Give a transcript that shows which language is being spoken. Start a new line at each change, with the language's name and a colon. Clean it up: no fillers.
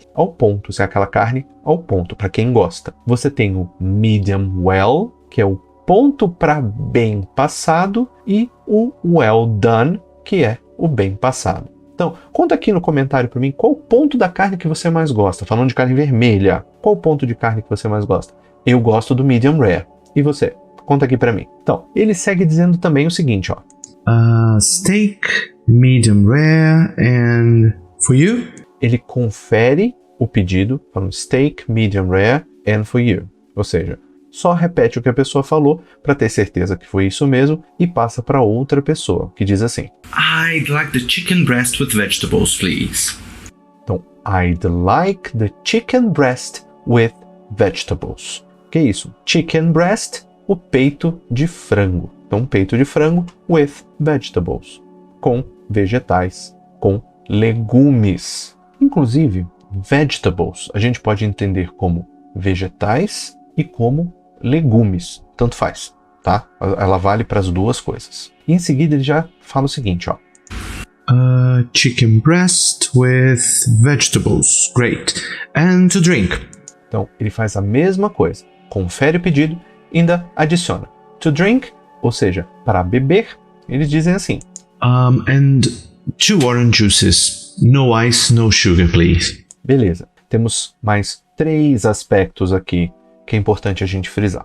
Portuguese: Ao ponto, se é aquela carne ao ponto, para quem gosta. Você tem o medium well, que é o ponto para bem passado, e o well done, que é o bem passado. Então, conta aqui no comentário para mim qual o ponto da carne que você mais gosta. Falando de carne vermelha, qual o ponto de carne que você mais gosta? Eu gosto do medium rare. E você? Conta aqui para mim. Então, ele segue dizendo também o seguinte, ó.
English: Steak, medium rare, and for you?
Portuguese: Ele confere o pedido, falando
English: steak, medium rare, and for you.
Portuguese: Ou seja, só repete o que a pessoa falou para ter certeza que foi isso mesmo e passa para outra pessoa, que diz assim.
English: I'd like the chicken breast with vegetables, please.
Portuguese: Então,
English: I'd like the chicken breast with vegetables.
Portuguese: Que é isso? Chicken breast, o peito de frango. Então, peito de frango
English: with vegetables.
Portuguese: Com vegetais, com legumes. Inclusive, vegetables a gente pode entender como vegetais e como legumes. Tanto faz, tá? Ela vale para as duas coisas. E em seguida ele já fala o seguinte, ó.
English: Chicken breast with vegetables. Great. And to drink?
Portuguese: Então, ele faz a mesma coisa. Confere o pedido e ainda adiciona.
English: To drink,
Portuguese: ou seja, para beber, eles dizem assim.
English: And 2 orange juices. No ice, no sugar, please.
Portuguese: Beleza. Temos mais 3 aspectos aqui que é importante a gente frisar.